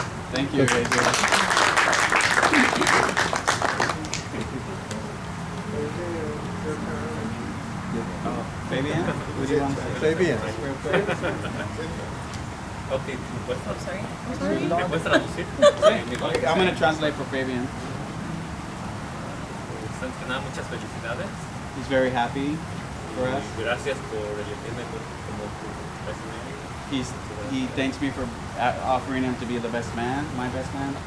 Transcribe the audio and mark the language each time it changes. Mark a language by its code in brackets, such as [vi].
[en] Thank you, Fabian? What do you want to say? Fabian. Okay, Oh, sorry. [es] ¿puedes traducir? [en] I'm going to translate for Fabian. [es] Antes que nada, muchas felicidades. [en] He's very happy for us. [es] Gracias por elegirme como tu [en] best man. He thanks me for offering him to be the best man, my best man.